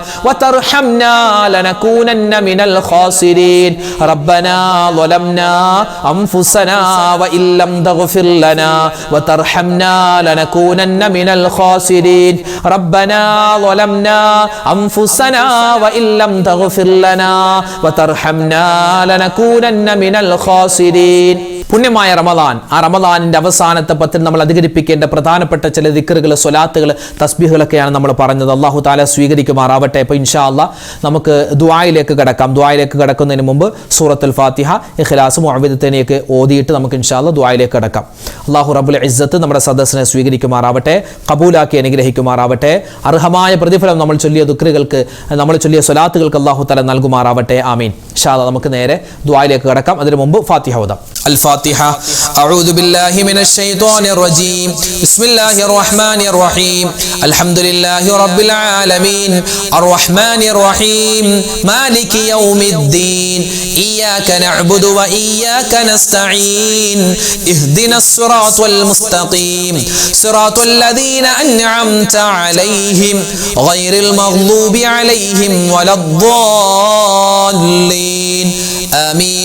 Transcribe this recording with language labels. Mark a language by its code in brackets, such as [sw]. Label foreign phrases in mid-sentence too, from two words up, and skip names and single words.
[ar] وترحمنا لنكونن من الخاسرين ربنا ظلمنا أنفسنا وإن لم تغفر لنا وترحمنا لنكونن من الخاسرين ربنا ظلمنا أنفسنا وإن لم تغفر لنا وترحمنا لنكونن من الخاسرين [ml] പുണ്യമായ റമദാൻ, ആ റമദാനിൻ്റെ അവസാനത്തെ പത്തിൽ നമ്മൾ അധികരിപ്പിക്കേണ്ട പ്രധാനപ്പെട്ട ചില ദിക്റുകൾ, സ്വലാത്തുകൾ, തസ്ബീഹുകളൊക്കെയാണ് നമ്മൾ പറഞ്ഞത്. [ar] الله تعالى [ml] സ്വീകരിക്കുമാറാവട്ടെ. അപ്പോൾ [ar] إن شاء الله [ml] നമുക്ക് ദുആയിലേക്ക് കടക്കാം. ദുആയിലേക്ക് കടക്കുന്നതിന് മുമ്പ് സൂറത്തുൽ ഫാത്തിഹ, ഇഖ്ലാസ്, മുഅവ്വിദത്തൈനൊക്കെ ഓതിയിട്ട് നമുക്ക് [ar] إن شاء الله [ml] ദുആയിലേക്ക് കടക്കാം. [ar] الله رب العزة [ml] നമ്മുടെ സദസ്സിനെ സ്വീകരിക്കുമാറാവട്ടെ, കബൂലാക്കി അനുഗ്രഹിക്കുമാറാവട്ടെ. അർഹമായ പ്രതിഫലം നമ്മൾ ചൊല്ലിയ ദിക്റുകൾക്ക്, നമ്മൾ ചൊല്ലിയ സ്വലാത്തുകൾക്ക് [ar] الله تعالى [ml] നൽകുമാറാവട്ടെ. ആമീൻ. [ar] إن شاء الله [ml] നമുക്ക് നേരെ ദുആയിലേക്ക് കടക്കാം. അതിനു മുമ്പ് ഫാത്തിഹ ഓതാം. [ar] الفاتحة. أعوذ بالله من الشيطان الرجيم. بسم الله الرحمن الرحيم. الحمد لله رب العالمين الرحمن الرحيم مالك يوم الدين إياك نعبد وإياك نستعين اهدنا الصراط المستقيم صراط الذين أنعمت عليهم غير المغضوب عليهم ولا الضالين آمين.